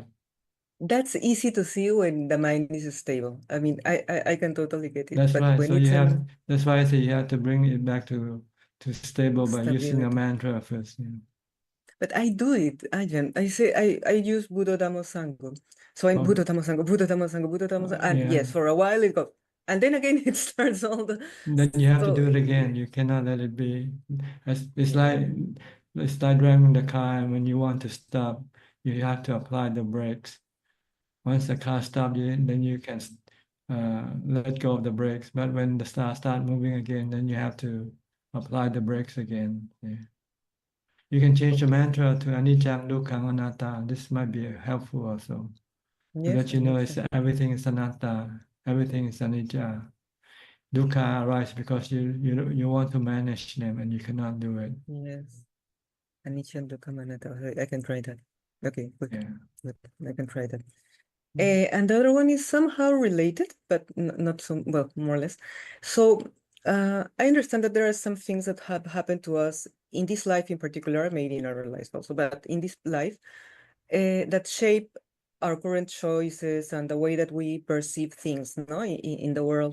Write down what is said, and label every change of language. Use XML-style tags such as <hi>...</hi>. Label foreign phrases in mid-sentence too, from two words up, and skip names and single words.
<en>That's easy to see when the mind is stable. I mean, I can totally get it. That's But right. when So it's that's why I say you have to bring it back to stable by using a stability. mantra first. But I do it, Ajahn. I say I use Buddha Dhamma Sangha. So I'm Oh, Buddha Dhamma Sangha, Buddha Dhamma Sangha, Buddha Dhamma Sangha. And yeah. yes, for a while it goes. And then again it starts all the Then you have to do it again. You cannot let it be. It's like driving the car, and when you want to stop, you have to apply the brakes. Once the car stops, then you can let go of the brakes. But when the car start moving again, then you have to apply the brakes again. Yeah. You can change the mantra to</en> <pi>anicca, dukkha, anatta.</pi> <en>This might be helpful also. To yes, let you know anicca. everything is anatta, everything is anicca. Dukkha arises because you want to manage them and you cannot do it. Yes.</en> <pi>Anicca and dukkha anatta.</pi> <en>I can try that. Okay, good. Yeah. Good. I can try that. And the other one is somehow related, but not so well, more or less. So I understand that there are some things that have happened to us in this life in particular, maybe in other lives also, but in this life that shape our current choices and the way that we perceive things, no, in the world.</en>